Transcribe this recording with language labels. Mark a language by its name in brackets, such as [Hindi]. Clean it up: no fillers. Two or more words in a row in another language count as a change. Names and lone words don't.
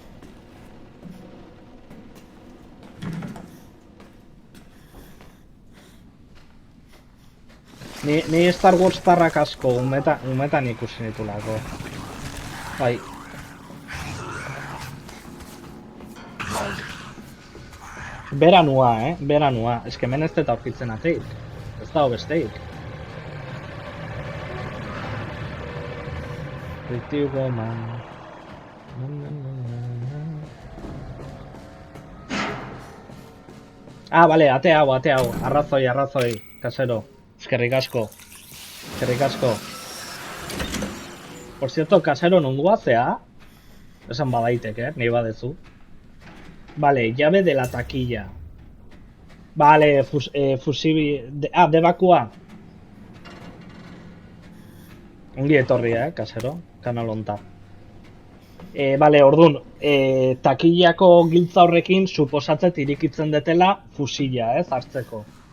[Basque] Ni Star Wars tarrak asko, umetan ikusi nitulako. Bai. Beranua, beranua. Ez que hemen ez dut aurkitzen ateik. Ez dago besteik. Pretty woman. Bale, ate hau. Arrazoi, kasero. Eskerrik asko. [Spanish] Por cierto, [Basque] kasero nungua zea? Esan badaitek, nahi badezu. [Spanish] Vale, llave de la taquilla. Vale, [Basque] debakua. Ongi etorri, kasero. Kanal honta. Vale, ordun. Takillako giltza horrekin suposatzet irikitzen detela fusila, hartzeko.